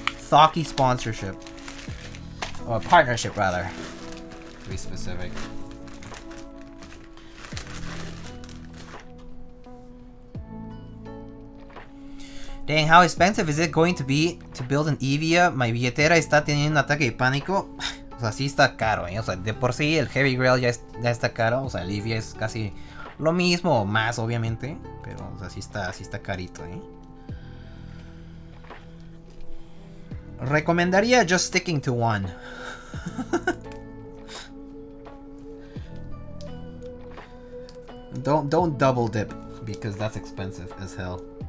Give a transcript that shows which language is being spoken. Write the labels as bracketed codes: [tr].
[en] Thoki sponsorship, or partnership rather, to be specific. Dang, how expensive is it going to be to build an Evia? [es] Mi billetera está teniendo un ataque de pánico. O sea, sí está caro, ¿eh? O sea, de por sí el Heavy Grail ya está caro. O sea, el Evia es casi lo mismo o más, obviamente. Pero, o sea, sí está carito, ¿eh? [en] Recomendaría just sticking to one. Don't double dip, because that's expensive as hell.